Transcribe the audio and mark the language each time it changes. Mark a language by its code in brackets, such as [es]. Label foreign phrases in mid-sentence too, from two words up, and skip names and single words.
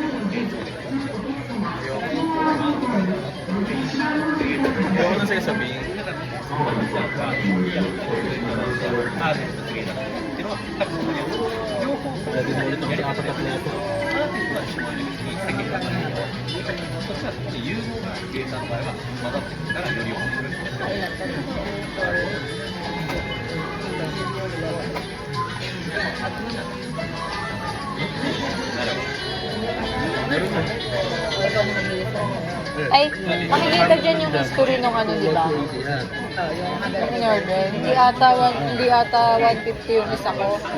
[tl] Ayoko na sa'yo sabihin. Pwede mo ulit ang pinakatak na ito. [ja] そしたらそこに融合が計算の場合は混ざってくるからより面白い。 [tl] Ay, makikita dyan yung history ng ano, di ba? Yung in-order. Hindi ata 150 yung isa ko.